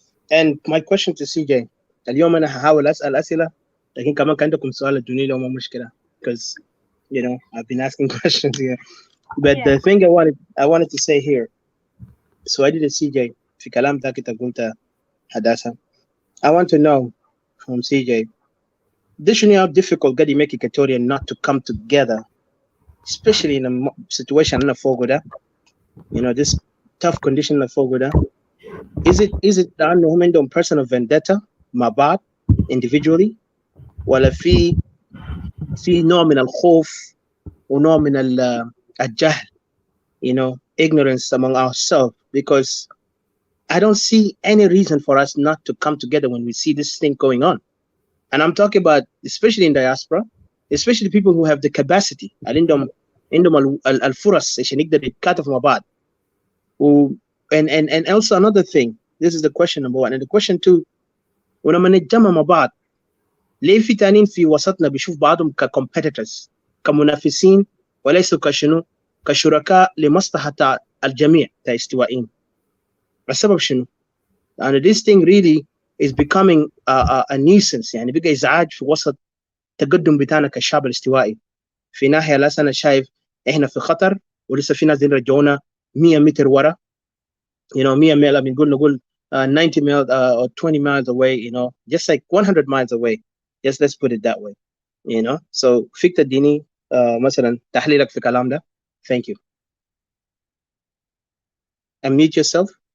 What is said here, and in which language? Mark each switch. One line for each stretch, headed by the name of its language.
English: And my question to CJ,
Arabic: اليوم أنا هحاول أسأل أسئلة لكن كمان كان عندكم سؤال ادوني له ما مشكلة
English: because I've been asking questions here. But Yeah. the thing I wanted to say here, so I did a CJ
Arabic: في كلام ذاك أنت قلت حداثة.
English: I want to know from CJ, this is how difficult قد make Equatoria not to come together, especially in a situation in Fogoda, this tough condition in Fogoda. Is it
Arabic: لأنهم عندهم
English: personal vendetta
Arabic: مع بعض
English: individually
Arabic: ولا في نوع من الخوف ونوع من الجهل,
English: ignorance among ourselves? Because I don't see any reason for us not to come together when we see this thing going on. And I'm talking about especially in diaspora, especially people who have the capacity.
Arabic: عندهم الفرص عشان يقدر يتكاتفوا مع بعض.
English: And also another thing, this is the question number one. And the question two,
Arabic: ولما نتجمع مع بعض ليه في تانيين في وسطنا بيشوف بعضهم كcompetitors كمنافسين وليسوا كشركاء لمصلحة الجميع كاستوائيين؟ السبب شنو؟
English: And this thing really is becoming a nuisance.
Arabic: يعني بقى إزعاج في وسط التقدم بتاعنا كالشعب الاستوائي. في ناحية لا أنا شايف إحنا في خطر ولسه في ناس رجعونا 100 متر ورا. 100 ميل نقول
English: 90 miles or 20 miles away, just like 100 miles away. Just let's put it that way, So
Arabic: فيك تديني مثلا تحليلك في الكلام ده.
English: Thank you. Unmute yourself.